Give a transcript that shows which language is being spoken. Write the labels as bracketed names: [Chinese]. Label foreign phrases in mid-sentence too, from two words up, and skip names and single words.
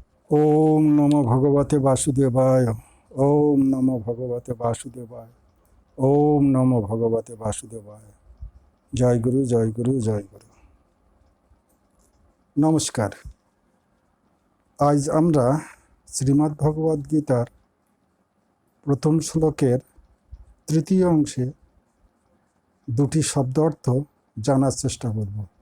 [Sanskrit] ওম নমো ভগবতে বাসুদেবায়। ওম নমো ভগবতে বাসুদেবায়। ওম নমো ভগবতে বাসুদেবায়। [Bangla] জয় গুরু, জয় গুরু, জয় গুরু। নমস্কার। আজ আমরা শ্রীমদ্ ভগবদ গীতার প্রথম শ্লোকের তৃতীয় অংশে দুটি শব্দ অর্থ জানার চেষ্টা করব।